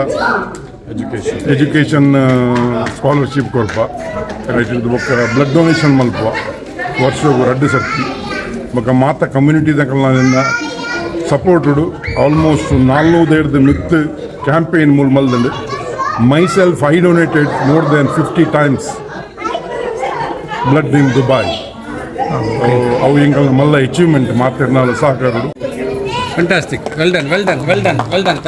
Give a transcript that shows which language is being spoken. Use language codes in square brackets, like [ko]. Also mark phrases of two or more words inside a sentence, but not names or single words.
[en] education scholarship [tcy] ಕೊಡ್ಪ ಬೊಕ್ಕ ಬ್ಲಡ್ ಡೊನೇಷನ್ ಮಲ್ಪ ವರ್ಷಗೂ 2 ಸರ್ತಿ ಬೊಕ್ಕ ಮಾತ ಕಮ್ಯುನಿಟಿ ದಂಕಲ್ನಿಂದ ಸಪೋರ್ಟುಡು ಆಲ್ಮೋಸ್ಟ್ 400 ಮಿತ್ ಕ್ಯಾಂಪೇನ್ ಮೂಲ ಮಲ್ದಂಡು [en] myself I donated more than 50 times blood in Dubai [tcy] ಅವು ಎಂಕಲ್ ಮಲ್ಲ ಅಚೀವ್ಮೆಂಟ್ ಮಾತಿರ್ನಾಲ್ ಸಾಕಾರು [en] Fantastic. Well done, well done, well done, well done.